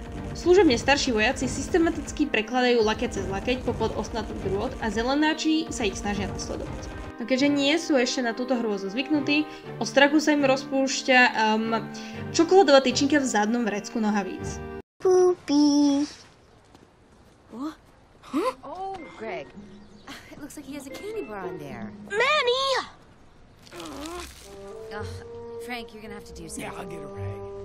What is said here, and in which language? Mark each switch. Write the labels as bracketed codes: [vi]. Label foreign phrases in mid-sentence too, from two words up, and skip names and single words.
[sk] Služobne starší vojaci systematicky prekladajú lakeť cez lakeť popod ostnatých drôt a zelenáči sa ich snažia nasledovať. No keďže nie sú ešte na túto hrôzu zvyknutí, od strachu sa im rozpúšťa čokoládová tyčinka v zadnom vrecku nohavíc. [en] Poopy. What? Huh? Oh, Greg. It looks like he has a candy bar on there. Manny! Frank, you're gonna have to do something. Yeah, I'll get a rag.